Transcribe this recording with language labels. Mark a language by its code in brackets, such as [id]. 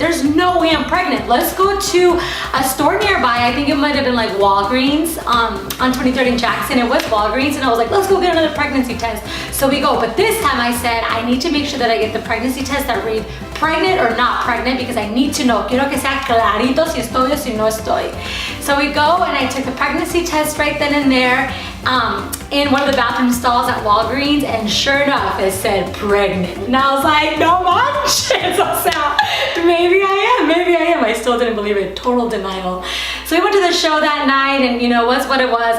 [en] There's no way I'm pregnant. Let's go to a store nearby. I think it might have been like Walgreens on 23rd and Jackson. It was Walgreens, and I was like, let's go get another pregnancy test. So we go, but this time I said, I need to make sure that I get the pregnancy test that read pregnant or not pregnant, because I need to know. [es] Quiero que sea clarito si estoy o si no estoy. [en] So we go and I took the pregnancy test right then and there in one of the bathroom stalls at Walgreens, and sure enough, it said pregnant. And I was like, [es] no manches, o sea, [en] maybe I am. I still didn't believe it, total denial. So we went to the show that night, and you know, what's what it was.